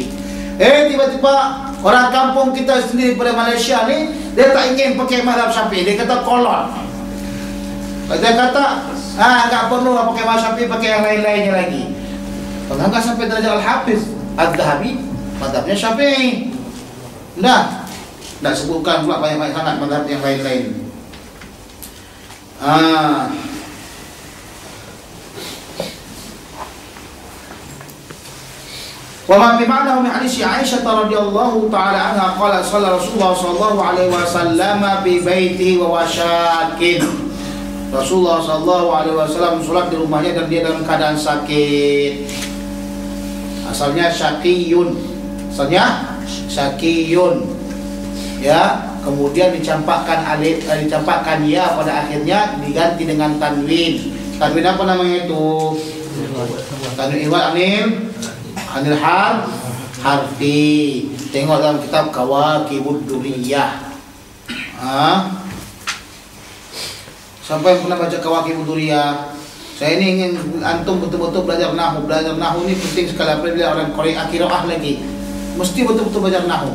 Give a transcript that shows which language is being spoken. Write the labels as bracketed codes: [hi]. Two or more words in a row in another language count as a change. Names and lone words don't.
[ms] Tiba-tiba orang kampung kita sendiri pada Malaysia ni, dia tak ingin pakai mazhab Syafi'i, dia kata kolon. Dia kata, enggak perlu pakai mazhab Syafi'i, pakai yang lain-lainnya lagi. Kalau enggak sampai derajat al-hafiz Al-Dhahabi, mazhabnya Syafi'i. Enggak sebutkan pula banyak-banyak sangat mazhab yang lain-lain. [ar] وما بمعناه من حديث عائشة رضي الله تعالى عنها قال صلى رسول الله صلى الله عليه وسلم ببيته وهو شاك. [ms] Rasulullah [ar] صلى الله عليه وسلم [ms] salat di rumahnya dan dia dalam keadaan sakit. Asalnya syaqiyun. Ya, kemudian dicampakkan alif, dicampakkan ya pada akhirnya diganti dengan tanwin. Tanwin apa namanya itu? [ar] تنوين عوض عن الحرف. [ms] Tengok dalam kitab Kawakibud Duriyah. Siapa yang pernah baca Kawakibud Duriyah? Saya ini ingin antum betul-betul belajar nahwu. Belajar nahwu ini penting sekali. Apabila orang qiraah lagi, mesti betul-betul belajar nahwu.